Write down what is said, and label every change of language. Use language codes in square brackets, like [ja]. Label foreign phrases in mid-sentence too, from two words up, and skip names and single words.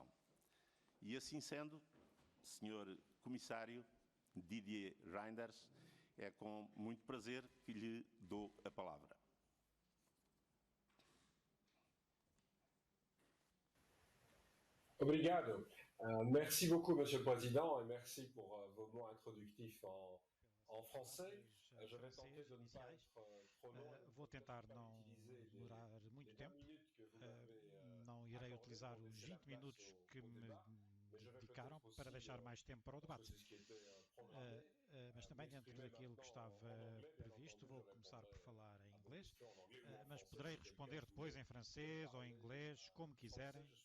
[pt] E assim sendo, Sr. Comissário Didier Reynders, é com muito prazer que lhe dou a palavra. Obrigado. [fr] Merci beaucoup, Monsieur le Président, et merci pour vos mots introductifs en français. Je vais tenter de ne pas être trop long. [pt] Vou tentar não demorar muito tempo. Não irei utilizar os 20 minutos que me dedicaram para deixar mais tempo para o debate. Mas também dentro daquilo que estava previsto, vou começar por falar em inglês, mas poderei responder depois em francês ou em inglês, como quiserem.